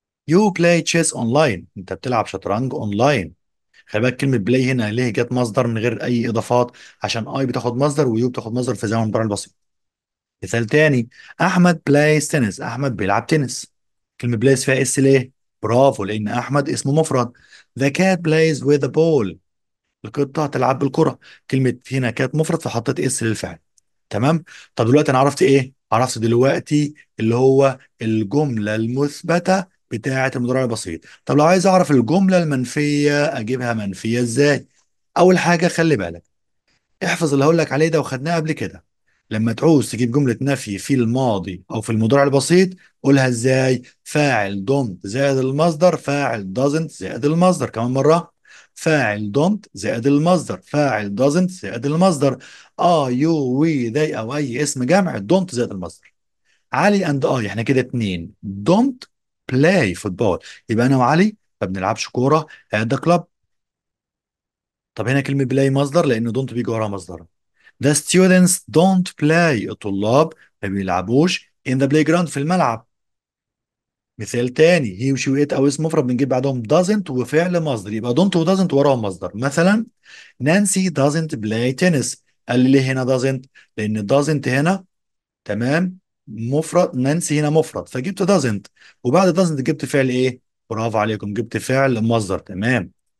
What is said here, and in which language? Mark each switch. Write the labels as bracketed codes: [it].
[en] You play chess online، [ar] أنت بتلعب شطرنج أونلاين. خلي بالك كلمة بلاي هنا ليه جت مصدر من غير أي إضافات؟ عشان I بتاخد مصدر ويو بتاخد مصدر في زمن المضارع البسيط. مثال تاني، أحمد بلايز تنس، أحمد بيلعب تنس. كلمة بلايز فيها اس ليه؟ برافو، لأن أحمد اسمه مفرد. [en] The cat plays with the ball، [ar] القطة تلعب بالكرة. كلمة هنا كانت مفرد فحطيت اس للفعل. تمام. طب دلوقتي انا عرفت ايه؟ عرفت دلوقتي اللي هو الجملة المثبتة بتاعة المضارع البسيط. طب لو عايز اعرف الجملة المنفية اجيبها منفية ازاي؟ اول حاجة خلي بالك، احفظ اللي هقول لك عليه ده وخدناه قبل كده. لما تعوز تجيب جملة نفي في الماضي او في المضارع البسيط، قولها ازاي؟ فاعل don't زائد المصدر، فاعل doesn't زائد المصدر. كمان مرة، فاعل don't زائد المصدر، فاعل doesn't زائد المصدر. [en] you we they [ar] او اي اسم جمع don't زائد المصدر. علي اند احنا كده اتنين. [en] don't play football، [ar] يبقى انا وعلي ما بنلعبش كورة [en] at the club. [ar] طب هنا كلمة بلاي مصدر لأن don't بيجي وراها مصدر. [en] The students don't play، [ar] الطلاب ما بيلعبوش [en] in the playground [ar] في الملعب. مثال تاني، he وشي وات أو اسم مفرد بنجيب بعدهم doesn't وفعل مصدر، يبقى don't و doesn't وراهم مصدر. مثلا نانسي [en] doesn't play tennis، [ar] قال لي ليه هنا doesn't؟ لأن doesn't هنا تمام مفرد، نانسي هنا مفرد فجبت doesn't، وبعد doesn't جبت فعل إيه؟ برافو عليكم، جبت فعل مصدر. تمام.